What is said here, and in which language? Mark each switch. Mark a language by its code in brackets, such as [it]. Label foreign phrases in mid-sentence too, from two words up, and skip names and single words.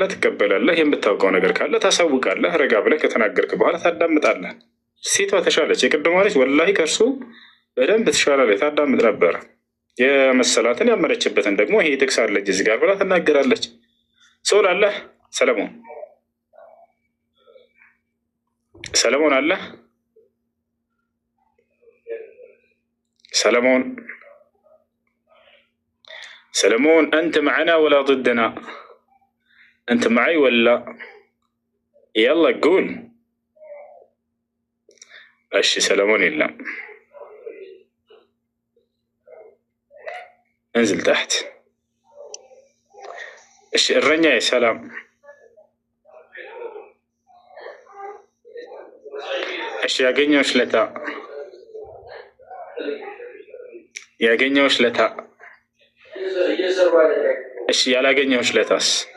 [am] ትቀበላለህ። የምታውቀው ነገር ካለ ታሳውቃለህ። ረጋ ብለህ ከተናገርክ በኋላ ታዳምጣለህ። ሴቷ ተሻለች። የቅድሟ ልጅ ወላሂ ከእርሱ በደንብ ትሻላለች። ታዳምጥ ነበረ። የመሰላትን ያመረችበትን ደግሞ ይሄ ጥቅስ አለች እዚህ ጋር ብላ ትናገራለች። ሰው ላለህ ሰለሞን አለ ሰለሞን [ar] أنت معنا ولا ضدنا؟ أنت معي ولا؟ يلا قول. [am] እሺ ሰለሞን የለም። [ar] انزل تحت. [am] እሺ እረኛ ሰላም እሺ ያገኘሁሽ ለታ እሺ ያላገኘሁሽ ለታስ?